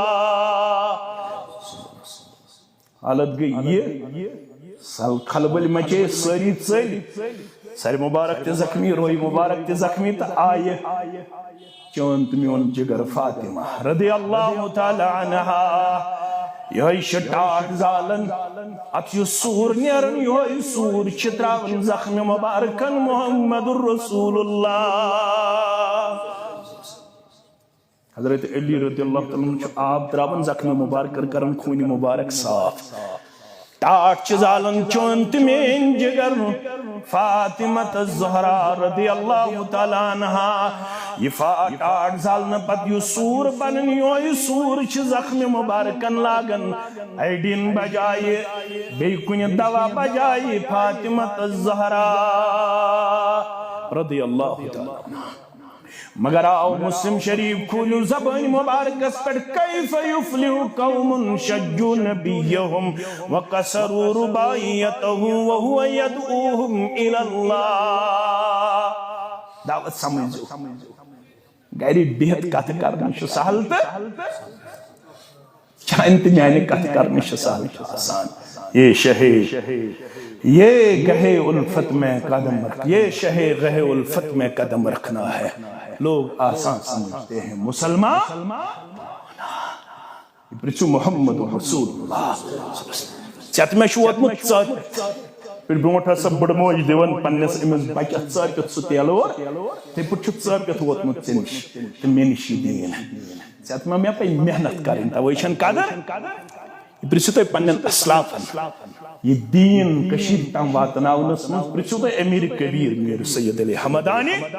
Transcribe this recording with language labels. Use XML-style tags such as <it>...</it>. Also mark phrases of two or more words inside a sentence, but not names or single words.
<ks>حالت گٔے یہِ خلبل مچے سٲری ژٔلۍ سرِ مُبارک تہِ زخمی روحی مُبارک تہِ زخمی تہٕ آیہِ چون تہٕ میون جگر فاطمہ</ks> <ar>رضی اللہ تعالیٰ عنہا</ar> <ks>یہوے چھِ ٹاٹھ زالن اتھ یُس سوٗر نیران یہوے سوٗر چھِ تراوان زخمِ مُبارکن</ks> <ar>محمد رسول اللہ</ar> <ks>حضرت علی</ks> <ar>رضی اللہ تعالیٰ عنہ</ar> <ks>چھُ آب تراوان زخمِ مُبارکن کران خوٗنہِ مُبارک صاف ٹاٹھ چھِ زالان چون تہٕ میٲنۍ جگر فاطمہ الزہرا رضی اللہ تعالیٰ عنہا یہ ٹاٹھ زالنہٕ پتہٕ یُس سوٗر بنان یہوے سوٗر چھِ زخمِ مُبارکن لاگان ایڈین بجایہِ بیٚیہِ کُنہِ دوا بجایہِ فاطمہ الزہرا</ks> <ar>رضی اللہ تعالیٰ عنہا</ar> <ks>مگر آو مسلم شریف کھولیو زبان مبارکس پر</ks> <ar>کیف یفلح قوم شجوا نبیہم وقصروا رباعیتہ وہو یدعوہم الی اللہ</ar> <ks>دعوت سمجھو گھرِ بہت کتھ کرنہِ چھُ سہل تہٕ چانہِ تہٕ میانہِ کتھ کرنہِ چھُ سہل تہٕ آسان</ks> <ur>یہ گہے الفت میں قدم رکھ یہ شہ گہے الفت میں قدم رکھنا ہے لوگ آسان سمجھتے ہیں مسلمان</ur> <ks>پرژھو</ks> <ar>محمد رسول اللہ</ar> <ks>ژےٚ مےٚ چھُ ووتمُت ژَر برونٛٹھ ٲس سۄ بٔڑٕ موج دِوان پننِس أمِس بچس ژٲپِتھ سُہ تیلور تِتھٕے پٲٹھۍ چھُ ژٲپِتھ ووتمُت ژےٚ نِش تہٕ مےٚ نِش یہِ دیٖن ژےٚ ما مےٚ پیٚیہِ محنت کرٕنۍ تَوَے چھَنہٕ قدر یہِ پرژھِو تُہۍ پننٮ۪ن اسلافن یہ دین کشیر تام واتناونس منٛز پرژھِو تُہۍ امیر کبیر میر سید علی حمدانی</ks>